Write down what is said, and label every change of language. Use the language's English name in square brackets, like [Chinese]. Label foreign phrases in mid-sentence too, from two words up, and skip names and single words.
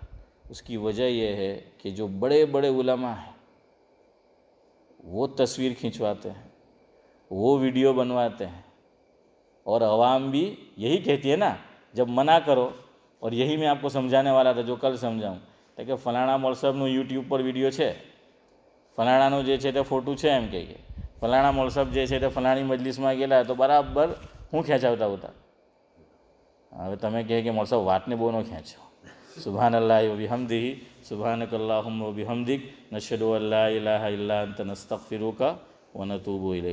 [Urdu] اس کی وجہ یہ ہے کہ جو بڑے بڑے علماء ہیں وہ تصویر کھنچواتے ہیں، وہ ویڈیو بنواتے ہیں، اور عوام بھی یہی کہتی ہے نا جب منع کرو، اور یہی میں آپ کو سمجھانے والا تھا جو کل سمجھاؤں کہ [Gujarati] ફલાણા મોલસાબનું યુટ્યુબ પર વિડીયો છે, ફલાણાનો જે છે તે ફોટું છે એમ કહીએ, ફલાણા મોલસાબ જે છે તે ફલાણી મજલિસમાં ગયેલા તો બરાબર હું ખેંચાવતા હતા. હવે તમે કહે કે મોલસાબ વાતને બહુ ન ખેંચો. [Arabic] سبحان الله وبحمده سبحانك اللهم وبحمدك نشهد أن لا إله إلا أنت نستغفرك ونتوب إليك.